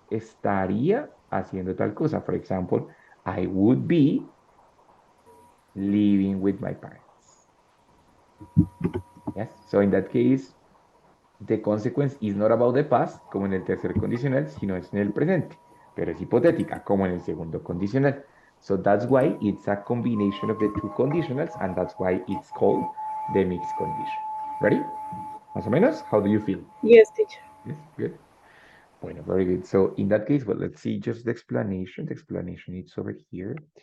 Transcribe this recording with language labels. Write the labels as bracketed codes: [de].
[es] Estaría haciendo tal cosa. [en] For example, I would be living with my parents. Yes. So in that case, the consequence is not about the past, [es] como en el tercer condicional, sino es en el presente. Pero es hipotética, como en el segundo condicional. [en] So that's why it's a combination of the two conditionals, and that's why it's called the mixed condition. Ready? [es] Más o menos? [en] How do you feel? Yes, teacher. Yes, good. [es] Bueno, [en] very good. So in that case, well, let's see just the explanation. The explanation is over here.